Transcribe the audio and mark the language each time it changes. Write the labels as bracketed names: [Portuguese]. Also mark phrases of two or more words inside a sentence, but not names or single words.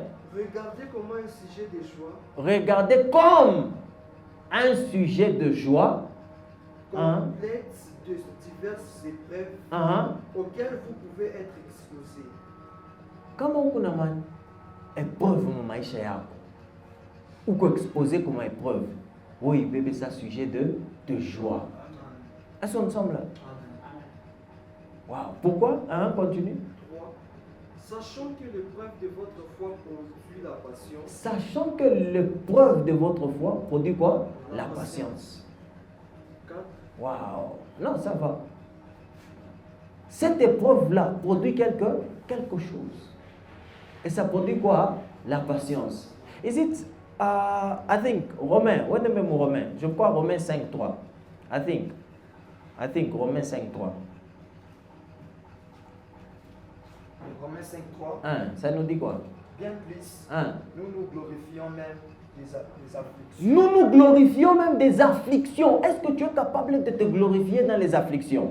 [French] regardez comme un sujet de joie. Regardez comme un sujet de joie. Complète de diverses épreuves auxquelles vous pouvez être exposés. Comment on a épreuve dans [Swahili] maisha yako? [French] Ou qu'on exposé comme épreuve? Oui, bébé, c'est un sujet de joie. Est-ce qu'on ensemble là? Wow. Pourquoi? Continue. 3. Sachant que l'épreuve de votre foi produit la patience. Sachant que l'épreuve de votre foi produit quoi? La patience. 4. Wow. Non, ça va. Cette épreuve-là produit quelque chose. Et ça produit quoi? La patience. [English] Is it, I think, Romain, what [French] est même [English] Romain? [French] Je crois Romain 5.3. [English] I think Romain 5.3. [French] Romains 5.3. Ça nous dit quoi? Bien plus, nous nous glorifions même des afflictions. Nous nous glorifions même des afflictions. Est-ce que tu es capable de te glorifier dans les afflictions?